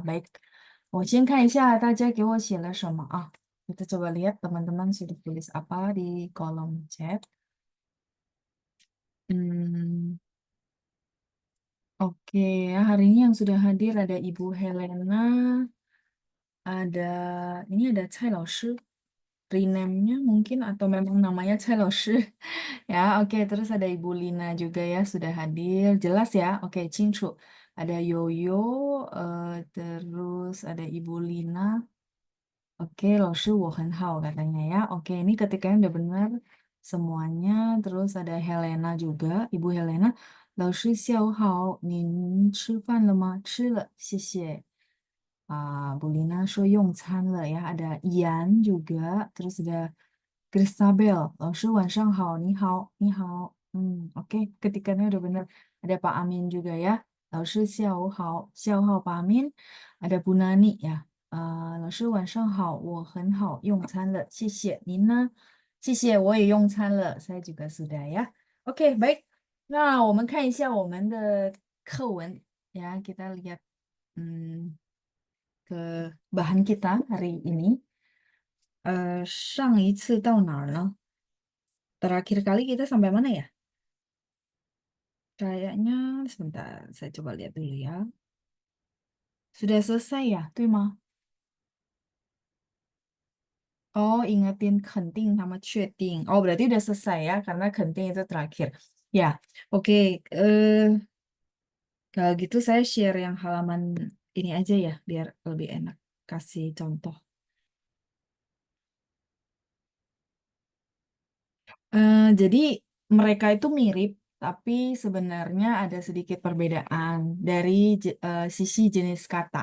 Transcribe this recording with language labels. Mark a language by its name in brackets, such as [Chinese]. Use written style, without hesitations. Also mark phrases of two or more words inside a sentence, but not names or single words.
[Indonesian] Baik, [Chinese] 我先看一下大家给我写了什么啊。 [Indonesian] Kita coba lihat teman-teman sudah tulis apa di kolom chat. Hmm, oke, hari ini yang sudah hadir ada Ibu Helena, ada ini ada Cai Laoshi, rename-nya mungkin atau memang namanya Cai Laoshi. Ya, oke, terus ada Ibu Lina juga ya sudah hadir. Jelas ya? Oke, Cincu. Ada Yoyo, terus ada Ibu Lina. Oke, [Chinese] 老师我很好 [Indonesian] katanya ya. Oke, ini ketikanya udah benar semuanya. Terus ada Helena juga, Ibu Helena. [Chinese] 老师下午好，您吃饭了吗？吃了，谢谢。Bu Lina 说用餐了 ya. [Indonesian] Ada Ian juga. Terus ada Christabel. [Chinese] 老师晚上好，你好，你好。 [Indonesian] Oke, ketikannya udah benar. Ada Pak Amin juga ya. [Chinese] 老师下午好，下午好 Pak Amin. [Indonesian] Ada Bu Nani ya. [Chinese] 老师晚上好，我很好，用餐了，谢谢。您呢？谢谢，我也用餐了， [Indonesian] saya juga sudah ya. Oke, baik. Nah, [Chinese] 我们看一下我们的课文 ya. [Indonesian] Kita lihat ke bahan kita hari ini. [Chinese] 上一次到哪儿呢？ [Indonesian] Terakhir kali kita sampai mana ya? Kayaknya sebentar, saya coba lihat dulu ya. Sudah selesai ya, [Chinese] 对吗? [Indonesian] Oh, ingetin 肯定 Oh, berarti udah selesai ya, karena 肯定 itu terakhir. Ya, oke. Kalau gitu saya share yang halaman ini aja ya, biar lebih enak. Kasih contoh. Jadi mereka itu mirip, tapi sebenarnya ada sedikit perbedaan dari sisi jenis kata.